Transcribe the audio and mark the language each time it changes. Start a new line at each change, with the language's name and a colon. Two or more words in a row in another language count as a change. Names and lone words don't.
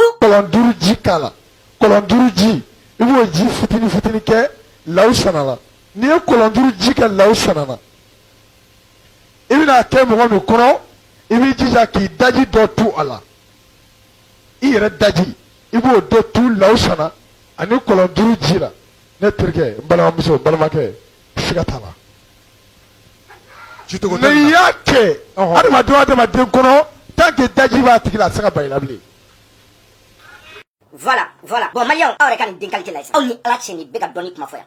Bambara: kɔlɔn 5 ji k'a la kɔlɔn 5 ji I b'o ji fitini fitini kɛ law sana la n'i ye kɔlɔn 5 ji kɛ law sana na I bɛna kɛ mɔgɔ min kɔnɔ I b'i jija k'i daji dɔ tu a la I yɛrɛ daji I b'o dɔ tu law sana ani kɔlɔn 5 ji la ne terikɛ n balimamuso n balimakɛ siga t'a la n'i y'a kɛ adamaden o adamaden kɔnɔ
French: tant que
Bambara: daji b'a tigi la a tɛ se ka ban I la bilen Voilà. Bon, Malion, aw yɛrɛ ka nin den qualité la aw ni Ala cɛ nin bɛ ka dɔɔni kuma fɔ yan.